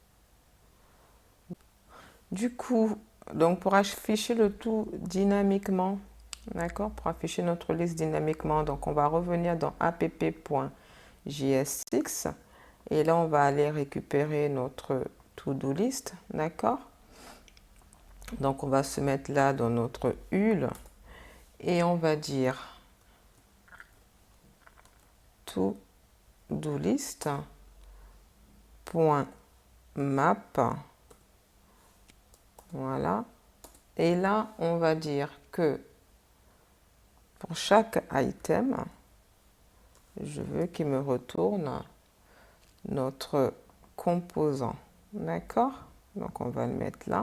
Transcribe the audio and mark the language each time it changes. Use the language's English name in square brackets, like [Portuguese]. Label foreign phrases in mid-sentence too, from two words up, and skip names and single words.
[French] Du coup, donc pour afficher le tout dynamiquement, d'accord? Pour afficher notre liste dynamiquement, donc on va revenir dans app.jsx et là on va aller récupérer notre to-do list, d'accord? Donc on va se mettre là dans notre hule et on va dire to-do list.map, voilà. Et là on va dire que pour chaque item, je veux qu'il me retourne notre composant. D'accord? Donc on va le mettre là.